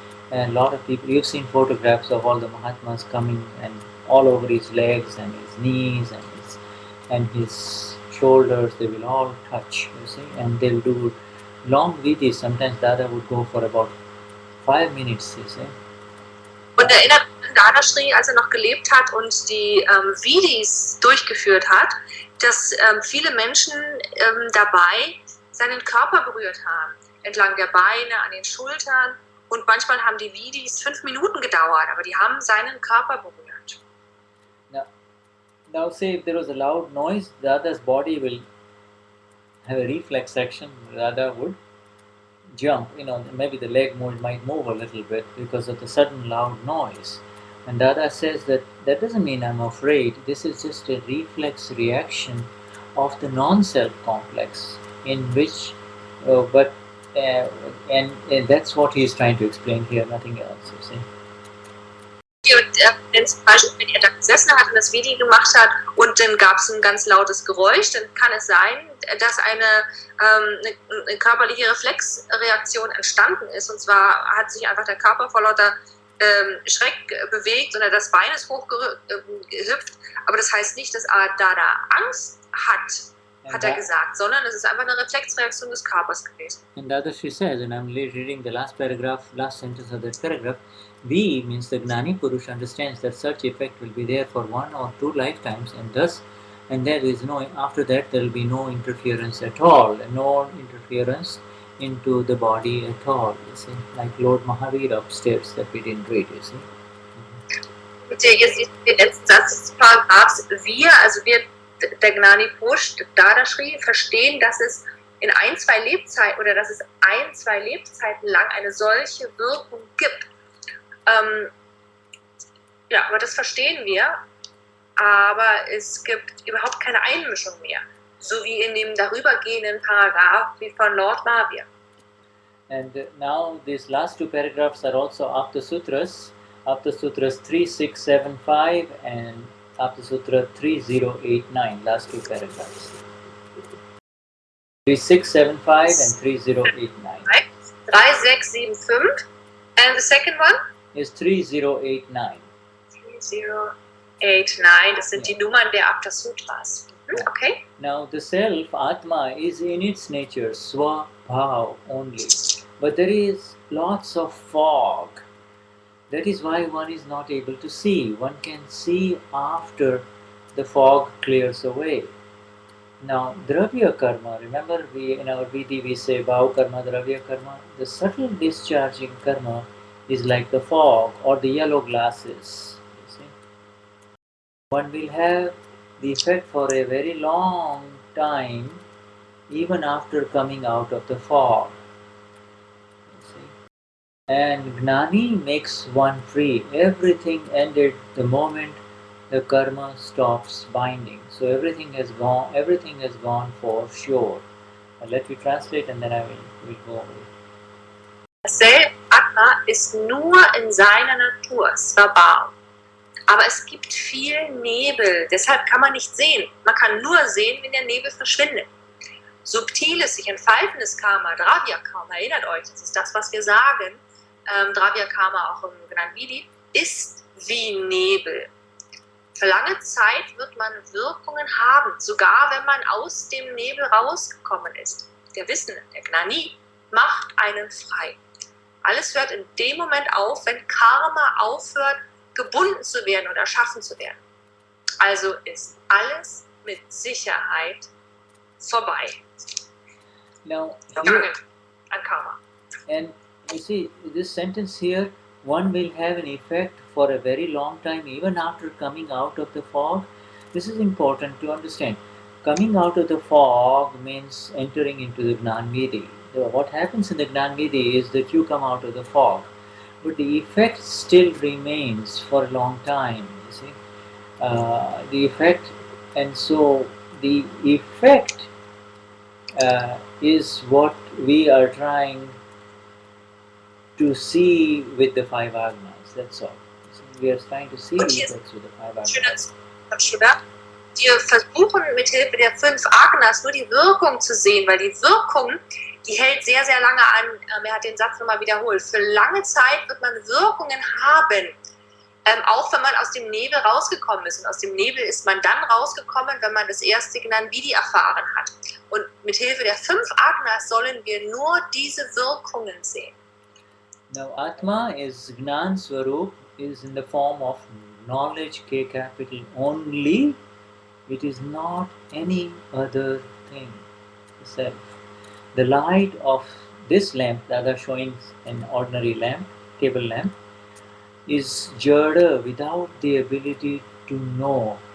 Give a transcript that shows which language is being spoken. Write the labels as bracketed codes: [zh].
[en] And a lot of people, you've seen photographs of all the Mahatmas coming and all over his legs and his knees and his shoulders, they will all touch, you see, and they'll do long vidis. Sometimes Dada would go for about 5 minutes, you see. [de] Und erinnert Dadashri, als noch gelebt hat und die Vidis durchgeführt hat, dass viele Menschen dabei seinen Körper berührt haben, entlang der Beine, an den Schultern. Und manchmal haben die Vidis 5 Minuten gedauert, aber die haben seinen Körper berührt. [en] Now say if there was a loud noise, Dada's body will have a reflex action. Dada would jump, maybe the leg might move a little bit because of the sudden loud noise. And Dada says that that doesn't mean I'm afraid. This is just a reflex reaction of the non-self complex, in which, but uh, and that's what he's trying to explain here. Nothing else. You see. [de] Und wenn zum Beispiel, wenn er da gesessen hat und das Video gemacht hat und dann gab es ein ganz lautes Geräusch, dann kann es sein, dass eine körperliche Reflexreaktion entstanden ist. Und zwar hat sich einfach der Körper vor lauter Schreck bewegt oder das Bein ist hochgehüpft. Aber das heißt nicht, dass Dada Angst hat er gesagt, sondern es ist einfach eine Reflexreaktion des Körpers gewesen. [en] And Dadashri says, and I'm reading the last paragraph, last sentence of that paragraph, we, means the Gnani Purush, understands that such effect will be there for 1 or 2 lifetimes, and there is no, after that there will be no interference at all, no interference into the body at all, you see, like Lord Mahavir upstairs that we didn't read, you see. [de] Ihr seht den letzten Satz des Paragraphs, wir, der Gnani Purush Dadashri, verstehen, dass es in ein, zwei Lebzeiten lang eine solche Wirkung gibt. Ja, aber das verstehen wir, aber es gibt überhaupt keine Einmischung mehr, so wie in dem darübergehenden Paragraph wie von Lord Mahavir. [en] And now these last 2 paragraphs are also Apta Sutras 3675 and Apta Sutra 3089, last 2 paragraphs. 3675 and 3089. 3675, and the second one? Is 3089. [de] 3089, das sind die Nummern der Apta Sutras. [en] Okay. Now the self, Atma, is in its nature Swabhav only. But there is lots of fog. That is why one is not able to see. One can see after the fog clears away. Now, Dravya Karma, remember in our Vidhi we say Bhav Karma, Dravya Karma. The subtle discharging karma is like the fog or the yellow glasses. You see? One will have the effect for a very long time, even after coming out of the fog. You see? And Gnani makes one free. Everything ended the moment the karma stops binding. So everything has gone for sure. I'll let you translate and then I will go over it. [de] Das Atma ist nur in seiner Natur, Svabhav. Aber es gibt viel Nebel, deshalb kann man nicht sehen. Man kann nur sehen, wenn der Nebel verschwindet. Subtiles, sich entfaltendes Karma, Dravya Karma, erinnert euch, das ist das, was wir sagen, Dravya Karma auch im Gnani, ist wie Nebel. Für lange Zeit wird man Wirkungen haben, sogar wenn man aus dem Nebel rausgekommen ist. Der Wissende, der Gnani, macht einen frei. Alles hört in dem Moment auf, wenn Karma aufhört, gebunden zu werden oder erschaffen zu werden. Also ist alles mit Sicherheit vorbei. [en] Now, [de] Vergangen an Karma. [en] and you see, this sentence here, one will have an effect for a very long time, even after coming out of the fog. This is important to understand. Coming out of the fog means entering into the Gnanvidhi. What happens in the Gnanvidhi is that you come out of the fog, but the effect still remains for a long time, you see. The effect, and so the effect is what we are trying to see with the 5 agnas, that's all. So we are trying to see the effects with the 5 agnas. [de] Wir versuchen mit Hilfe der 5 Agnas nur die Wirkung zu sehen, weil die Wirkung, die hält sehr, sehr lange an. Er hat den Satz nochmal wiederholt. Für lange Zeit wird man Wirkungen haben, auch wenn man aus dem Nebel rausgekommen ist. Und aus dem Nebel ist man dann rausgekommen, wenn man das erste Gnanvidhi erfahren hat. Und mit Hilfe der 5 Agnas sollen wir nur diese Wirkungen sehen. [en] Now Atma is Gnan Swarup, is in the form of knowledge, K capital only. It is not any other thing, the self. The light of this lamp, the other showing an ordinary lamp, table lamp, is Jada without the ability to know.